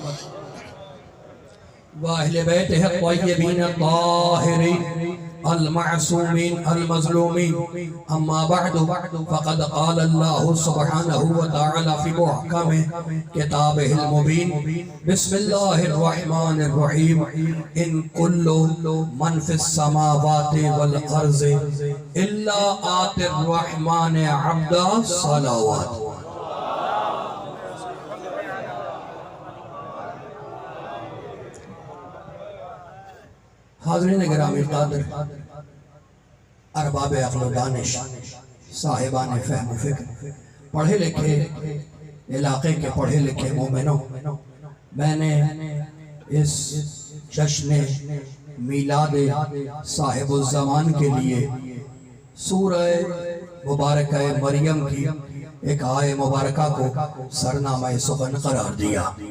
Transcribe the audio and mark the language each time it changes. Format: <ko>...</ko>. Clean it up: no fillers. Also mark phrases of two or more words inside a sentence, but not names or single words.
<ar>وأهل بيته الطيبين الطاهرين المعصومين المظلومين أما بعد فقد قال الله سبحانه وتعالى في محكم كتابه المبين بسم الله الرحمن الرحيم إن كل من في السماوات والأرض إلا آتي الرحمن عبدا صلوات.</ar> <ur>حاضرین گرامی قادر ارباب عقل و دانش صاحبان فہم و فکر پڑھے لکھے علاقے کے پڑھے لکھے مومنوں، میں نے اس جشن میلاد صاحب الزمان کے لیے سورہ مبارک مریم کی ایک آیہ مبارکہ کو سرنامہ سخن قرار دیا.</ur>